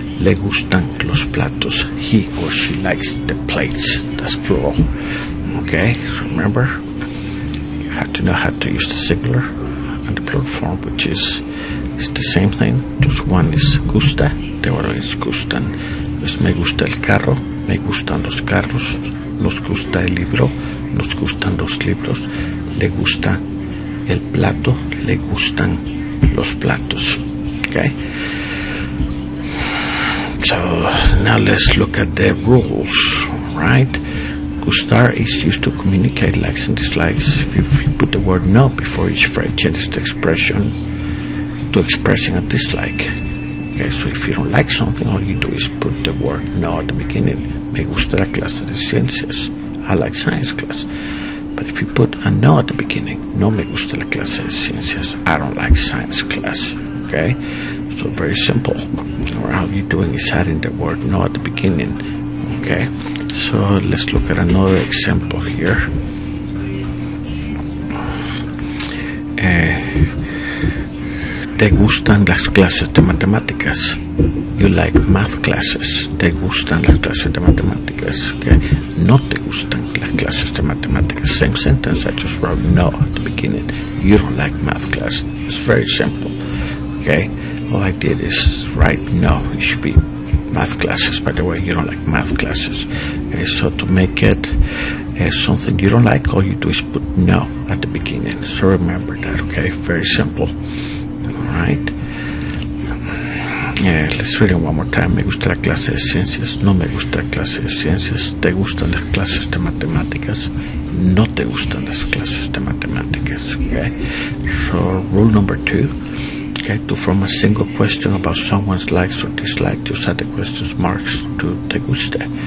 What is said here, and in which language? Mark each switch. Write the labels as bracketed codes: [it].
[es] Le gustan los platos, [en] he or she likes the plates, that's plural. Okay, so remember, you have to know how to use the singular and the plural form, which is the same thing. Just one is gusta, the other is gustan. [es] Entonces, me gusta el carro, me gustan los carros. Nos gusta el libro, nos gustan los libros. Le gusta el plato, le gustan los platos. [en] Okay, so now let's look at the rules, right? Gustar is used to communicate likes and dislikes. If you put the word no before each phrase, changes the expression to expressing a dislike. Okay, so if you don't like something, all you do is put the word no at the beginning. [es] Me gusta la clase de ciencias, [en] I like science class. But if you put a no at the beginning, [es] no me gusta la clase de ciencias, [en] I don't like science class. Okay, so very simple. All you're doing is adding the word no at the beginning. Okay, so let's look at another example here. [es] Te gustan las clases de matemáticas. [en] You like math classes. [es] Te gustan las clases de matemáticas. Okay, no te gustan las clases de matemáticas. [en] Same sentence, I just wrote no at the beginning. You don't like math class. It's very simple. Okay, all I did is write no. It should be math classes. By the way, you don't like math classes. Okay, so to make it something you don't like, all you do is put no at the beginning. So remember that. Okay, very simple. All right. Let's read it one more time. [es] Me gusta la clase de ciencias. No me gusta la clase de ciencias. ¿Te gustan las clases de matemáticas? No te gustan las clases de matemáticas. [en] Okay. So rule number 2. Okay. To form a single question about someone's likes or dislikes, just add the question marks to te gusta.